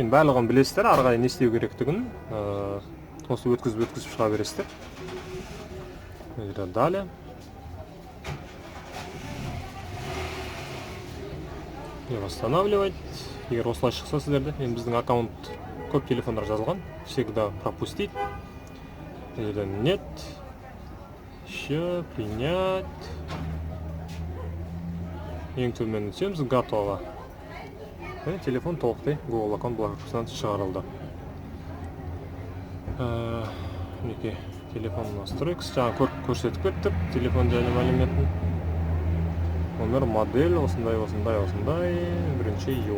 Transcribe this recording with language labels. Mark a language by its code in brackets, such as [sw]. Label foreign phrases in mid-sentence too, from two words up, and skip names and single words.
[kk] Енді барлығын білесіздер, ары қарай не істеу керектігін. Осы өткізіп шыға бересіздер. Мына жерде далее. Восстанавливать. Егер осылай шықса сіздерде, енді біздің аккаунт көп телефондар жазылған. [ru] Всегда пропустить. Нет. Еще принять. [kk] Ең төмен түсеміз, готово. Телефон толықтай Google аккаунт блокировкасынан шығарылды. Мінекей телефон настройкасы жаңа көрсетіп кеттік. Телефон және мәліметін. Номер, модель, осындай, 1 июль.